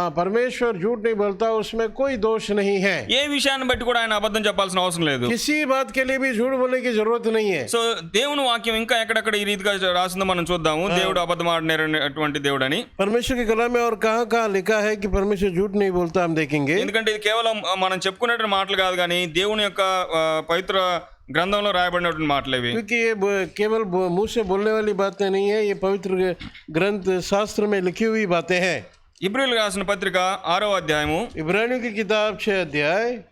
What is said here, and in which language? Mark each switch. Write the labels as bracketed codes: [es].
[hi] परमेश्वर झूठ नहीं बोलता, उसमें कोई दोष नहीं है। [te] ఏ విషయాన్ని బట్టి కూడా ఆయన అబద్ధం చెప్పాల్సిన అవసరం లేదు. [hi] किसी बात के लिए भी झूठ बोलने की जरूरत नहीं है। [te] సో దేవుని వాక్యం ఇంకా ఎక్కడెక్కడ ఈ రీతిగా రాసిందో మనం చూద్దాము. దేవుడు అబద్ధం ఆడినటువంటి దేవుడు అని [hi] परमेश्वर के कलाम में और कहाँ लिखा है कि परमेश्वर झूठ नहीं बोलता, हम देखेंगे। [te] ఎందుకంటే ఇది కేవలం మనం చెప్పుకునేటువంటి మాటలు కాదు కానీ దేవుని యొక్క పవిత్ర గ్రంథంలో రాయబడినటువంటి మాటలు ఇవి. [hi] क्योंकि ये केवल मुंह से बोलने वाली बातें नहीं है, ये पवित्र ग्रंथ शास्त्र में लिखी हुई बातें हैं। [te] ఇబ్రీయులకు రాసిన పత్రిక 6వ అధ్యాయము, [hi] इब्रानियों की किताब 6 अध्याय